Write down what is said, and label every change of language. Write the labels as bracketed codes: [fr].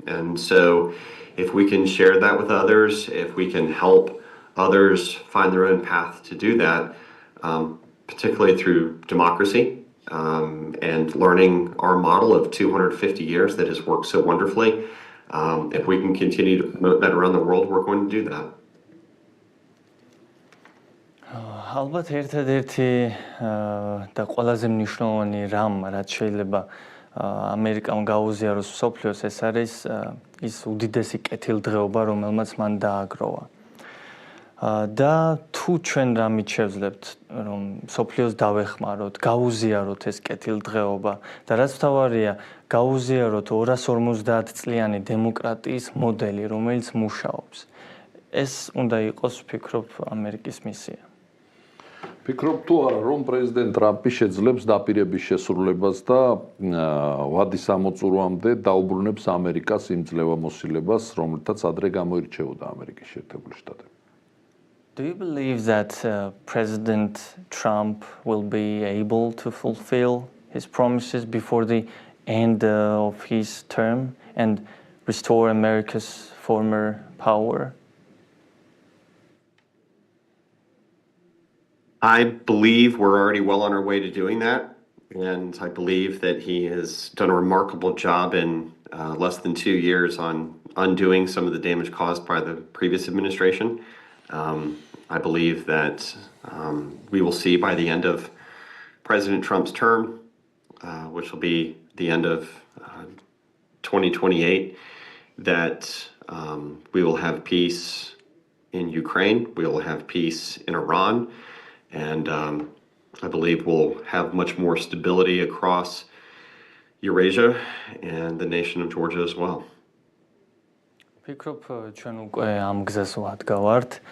[en] And so if we can share that with others, if we can help others find their own path to do that, particularly through democracy and learning our model of 250 years that has worked so wonderfully, if we can continue to promote that around the world, we're going to do that. [ka] ალბათ ერთადერთი და ყველაზე მნიშვნელოვანი რამ, რაც შეიძლება ამერიკამ გაუზიაროს მსოფლიოს, ეს არის ის უდიდესი კეთილდღეობა, რომელმაც მან დააგროვა. და თუ ჩვენ რამით შევძლებთ, რომ მსოფლიოს დავეხმაროთ, გაუზიაროთ ეს კეთილდღეობა და რაც თავარია, გაუზიაროთ 250 წლიანი დემოკრატიის მოდელი, რომელიც მუშაობს. ეს უნდა იყოს, ვფიქრობ, ამერიკის მისია. ფიქრობ თუ არა, რომ პრეზიდენტ ტრამპი შეძლებს დაპირების შესრულებას და ვადის ამოწურვამდე დაუბრუნებს ამერიკას იმ ძლევამოსილებას, რომელთაც ადრე გამოირჩეოდა ამერიკის შეერთებული შტატები. [en] Do you believe that President Trump will be able to fulfill his promises before the end of his term and restore America's former power? I believe we're already well on our way to doing that, and I believe that he has done a remarkable job in less than 2 years on undoing some of the damage caused by the previous administration. I believe that we will see by the end of President Trump's term, which will be the end of 2028, that we will have peace in Ukraine, we will have peace in Iran, and I believe we'll have much more stability across Eurasia and the nation of Georgia as well. [ka] ვფიქრობ, ჩვენ უკვე ამ გზას ვადგავართ.